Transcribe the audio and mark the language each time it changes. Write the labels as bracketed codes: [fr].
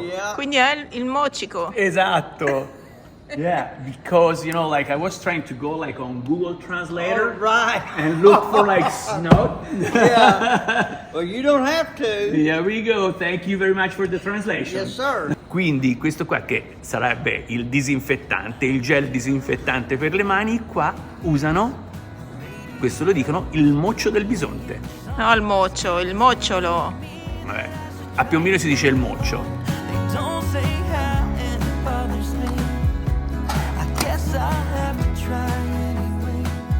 [it] Yeah. Quindi è il mocico. Esatto. [en] Yeah, because like I was trying to go like on Google Translator All right. and look for like snot. Yeah. Well, you don't have to. Here we go. Thank you very much for the translation. Yes, sir. [it] Quindi questo qua che sarebbe il disinfettante, il gel disinfettante per le mani, qua usano, questo lo dicono, il moccio del bisonte. No, il mocciolo. Vabbè, a Piombino si dice il moccio. [en] They don't say how and it bothers me. I guess I'll have to try anyway.